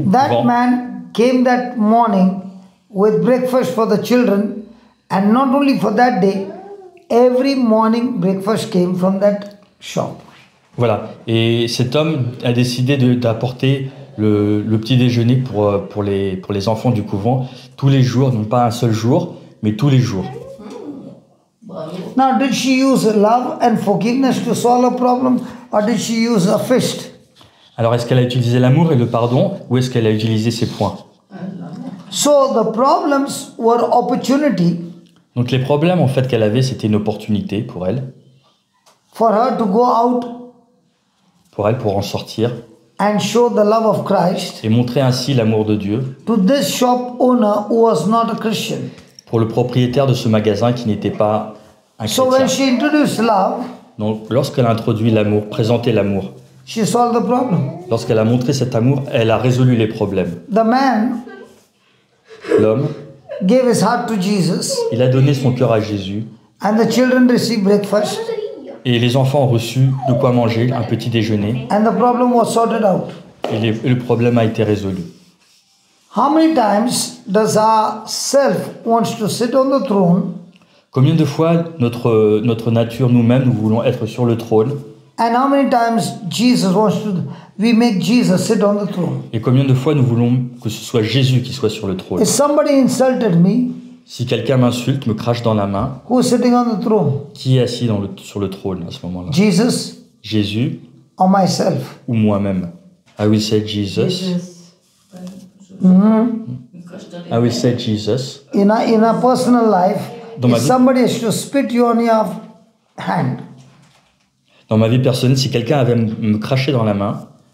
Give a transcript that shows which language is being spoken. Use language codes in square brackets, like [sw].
[en] that man came that morning with breakfast for the children, and not only for that day, every morning breakfast came from that shop. [fr] voilà. Et cet homme a décidé d'apporter le petit déjeuner pour les enfants du couvent tous les jours, non pas un seul jour, mais tous les jours. Bravo. [en] Now, did she use love and forgiveness to solve a problem, or did she use a fist? [fr] Alors est-ce qu'elle a utilisé l'amour et le pardon ou est-ce qu'elle a utilisé ses poings? [en] So the problems were opportunity [fr] Donc les problèmes en fait qu'elle avait, c'était une opportunité pour elle [en] for her to go out [fr] pour en sortir [en] and show the love of Christ [fr] et montrer ainsi l'amour de Dieu [en] to this shop owner who was not a Christian. [fr] pour le propriétaire de ce magasin qui n'était pas un [en] So when [fr] chrétien. [en] she introduced love, [fr] Donc lorsqu'elle a introduit l'amour, présenté l'amour, [en] she solved the problem. [fr] lorsqu'elle a montré cet amour, elle a résolu les problèmes. [en] The man [fr] L'homme, [en] gave his heart to Jesus, [fr] il a donné son cœur à Jésus [en] and the children received breakfast, [fr] et les enfants ont reçu de quoi manger, un petit déjeuner [en] and the problem was sorted out. [fr] et le problème a été résolu. [en] How many times does our self wants to sit on the throne [fr] Combien de fois notre nature, nous-mêmes, nous voulons être sur le trône [en] And how many times we make Jesus sit on the throne? [fr] Et combien de fois nous voulons que ce soit Jésus qui soit sur le trône? [en] If somebody insulted me, [fr] Si quelqu'un m'insulte, me crache dans la main, [en] who is sitting on the throne? [fr] qui est assis sur le trône à ce moment-là? [en] Jesus [fr] Jésus [en] or myself? [fr] ou moi-même? [en] I will say Jesus. I will say Jesus. In a personal life, [fr] Dans ma [en] if [fr] vie- [en] somebody has to spit you on your hand, [fr] Dans ma vie personnelle, si quelqu'un avait me craché dans la main,